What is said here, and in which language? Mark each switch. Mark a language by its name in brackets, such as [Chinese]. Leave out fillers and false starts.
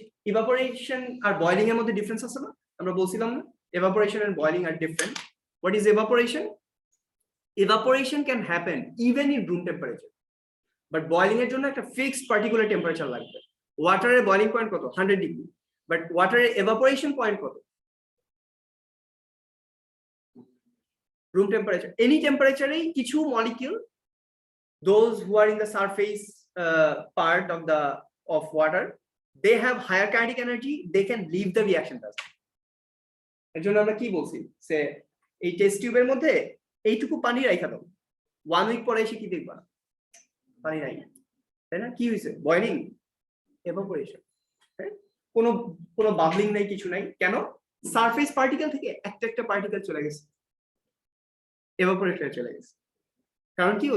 [Bangla] Evaporation আর boiling এর মধ্যে difference আছে না? আমরা বলছিলাম না? [English] Evaporation and boiling are different. What is evaporation? Evaporation can happen even in room temperature. [Bangla] But boiling এর জন্য একটা fixed particular temperature লাগবে। Water এর boiling point কত? 100 degree. But water এর evaporation point কত? [English] Room temperature. Any temperature [Bangla] এই কিছু [English] molecule, those who are in the surface part of water, they have higher kinetic energy, they can leave the reaction task. [Bangla] এর জন্য আমরা কি বলছি? সে এই টেস্ট টিউবের মধ্যে এইটুকু পানি রাখা দাও, 1 উইক পরে এসে কি দেখবা? পানি নাই, তাই না? কি হয়েছে? Boiling, evaporation. কোনো বাবলিং নাই, কিছু নাই। কেন? সারফেস পার্টিকেল থেকে একটা পার্টিকেল চলে গেছে, এভাপোরেট হয়ে চলে গেছে। কারণ কি?